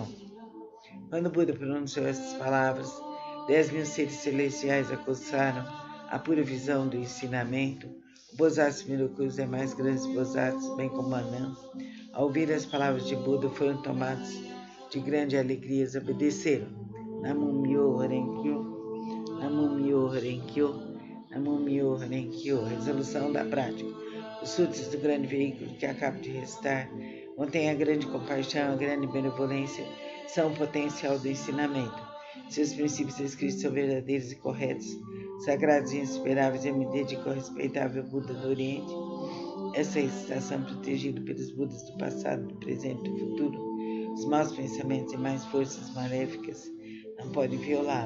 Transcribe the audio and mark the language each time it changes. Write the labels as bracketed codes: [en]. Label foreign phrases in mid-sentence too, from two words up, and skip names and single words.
[pt] Quando o Buda pronunciou essas palavras, 10.000 seres celestiais alcançaram a pura visão do ensinamento. O Bodhisattva Miroku e os demais grandes Bodhisattvas, bem como Anand, ao ouvir as palavras de Buda, foram tomados de grande alegria e obedeceram. [ja] 南無妙法蓮華経、南無妙法蓮華経、南無妙法蓮華経. [pt] Resolução da prática. Os sutras do grande veículo que acabo de recitar contêm a grande compaixão, a grande benevolência, são o potencial do ensinamento. Seus princípios escritos são verdadeiros e corretos, sagrados e insuperáveis. Eu me dedico ao respeitável Buda do Oriente. Essa recitação, protegida pelos Budas do passado, do presente e do futuro, os maus pensamentos e mais forças maléficas não podem violá-la.